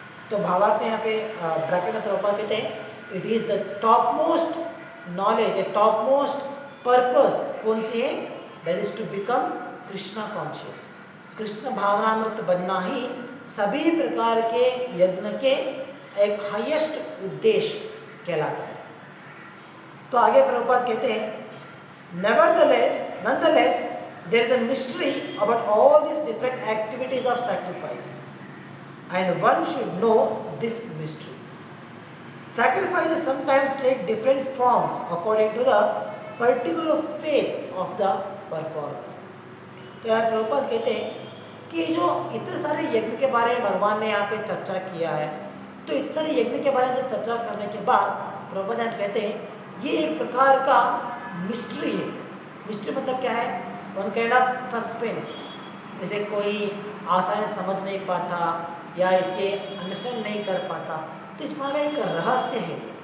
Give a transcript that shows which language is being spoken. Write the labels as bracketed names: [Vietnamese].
[Hindi] तो भावार्थ में यहाँ पे ब्रैकेट में प्रभुपाद कहते हैं [English] it is the top most knowledge, a top most purpose [Hindi] कौन सी है? [English] That is to become Krishna conscious. [Hindi] Krishna भावनामृत बनना ही सभी प्रकार के यज्ञ के एक हाईएस्ट उद्देश्य कहलाता है। तो आगे प्रभुपाद कहते हैं [English] nonetheless there is a mystery about all these different activities of sacrifice, and one should know this mystery. Sacrifices sometimes take different forms according to the particular faith of the performer. [Hindi] तो यहाँ प्रभुपाद कहते हैं कि जो इतने सारे यज्ञ के बारे में भगवान ने यहाँ पे चर्चा किया है, तो इतने सारे यज्ञ के बारे में जब चर्चा करने के बाद प्रभुपाद यहाँ कहते हैं ये एक प्रकार का मिस्ट्री है। मिस्ट्री मतलब क्या है? [English] One kind of suspense. [Hindi] जैसे कोई आसानी से समझ नहीं पाता या इसे अंडरस्टैंड नहीं कर पाता, तो इस मामले एक रहस्य है।